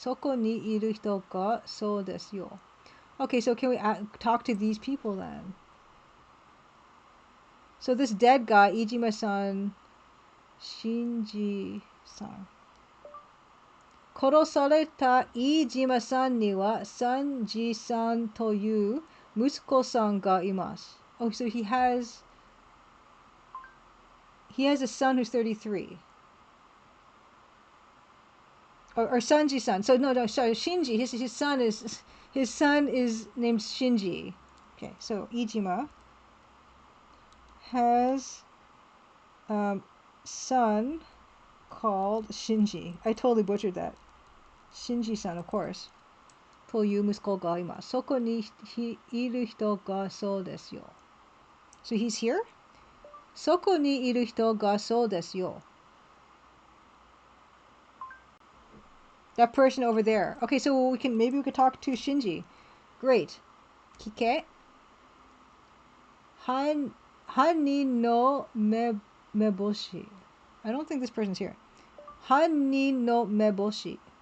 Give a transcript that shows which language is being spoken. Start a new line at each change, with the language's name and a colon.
Japanese: そこにいる人がそうですよ。
English: Okay, so can we talk to these people then? So this dead guy, Ijima-san, Shinji-san.
Japanese: 殺された飯島さんには三次さんという息子さんがいます。
English: Oh, so he has a son who's 33. Or Sanji-san. So no, sorry, Shinji. His son is named Shinji. Okay, so Ijima has son called Shinji. I totally butchered that.
Japanese: Shinji-san,
English: of course.
Japanese: という息子がいます。そこにいる人がそうですよ。
English: So he's here?
Japanese: そこにいる人がそうですよ。
English: That person over there. Okay, so maybe we could talk to Shinji.
Japanese: Great. Kike. 犯人の目星.
English: I don't think this person's here.
Japanese: 犯人の目星.